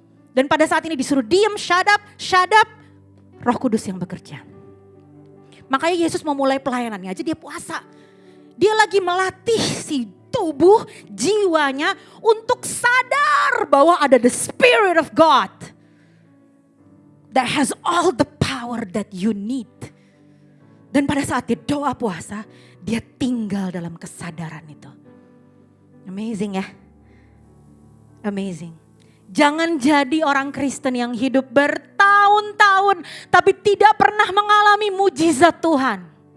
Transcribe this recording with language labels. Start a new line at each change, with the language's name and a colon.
Indonesian: Dan pada saat ini disuruh diam,
English: shut up.
Indonesian: Roh Kudus yang bekerja. Makanya Yesus mau mulai pelayanannya aja dia puasa. Dia lagi melatih si tubuh, jiwanya untuk sadar bahwa ada the Spirit of God.
English: That has all the power that you need.
Indonesian: Dan pada saat dia doa puasa, dia tinggal dalam kesadaran itu. Amazing ya. Amazing. Jangan jadi orang Kristen yang hidup bertahun-tahun tapi tidak pernah mengalami mujizat Tuhan.